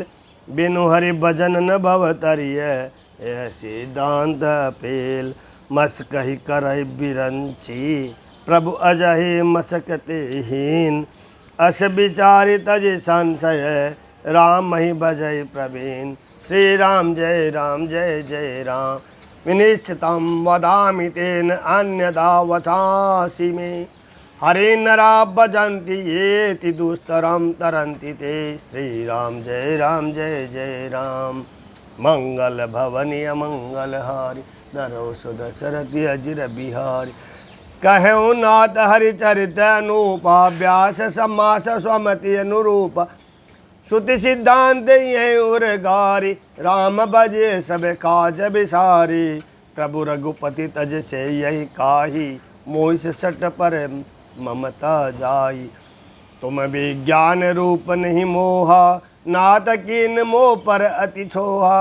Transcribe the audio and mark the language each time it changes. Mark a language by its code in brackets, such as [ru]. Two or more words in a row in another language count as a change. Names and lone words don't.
[awa] बिनु हरि भजन न भव तरिय, ऐसी दांत पेल। मस कही करय बिरंची, प्रभु अजहि मसकते हीन। अस विचारि तजि संशय, राम ही भजय प्रवीण। श्री राम जय राम जय जय राम। [sa] विनिश्चितं वदामि तेन अन्यथा वचांसि मे। हरे नरा भजन्ति येति दुस्तरं तरन्ति ते। [awa] श्री राम जय जय राम। मंगल भवनीय मंगल हारी, धरो सुदशरथि अजिर बिहारी। कहूँ नाथ हरिचरित अनूपा, व्यास समास स्वमति अनुरूपा। श्रुति सिद्धांत यही उरगारी, राम भजे सब काज बिसारी। प्रभु रघुपति तज से यही काही, मोहि से सट पर ममता जाई। तुम विज्ञान रूप नहीं मोहा, नाथ कीन मोह पर अति छोहा।